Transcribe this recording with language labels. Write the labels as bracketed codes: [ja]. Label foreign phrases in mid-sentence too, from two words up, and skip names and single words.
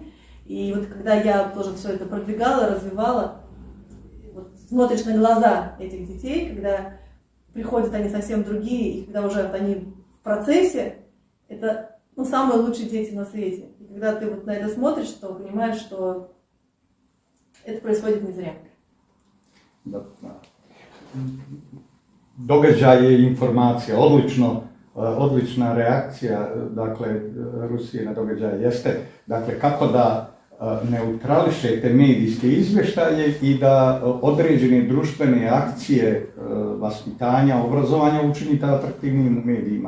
[ru] И вот когда я тоже все это продвигала, развивала, вот смотришь на глаза этих детей, когда приходят они совсем другие, и когда уже они в процессе, это самые лучшие дети на свете. И когда ты вот на это смотришь, то понимаешь, что это происходит не зря. [sr] Događaje i informacije, odlična reakcija, dakle, Rusije na događaje jeste, dakle, kako da neutrališete medijske izvještaje i da određene društvene akcije vaspitanja, obrazovanja učinite atraktivnim u medijima.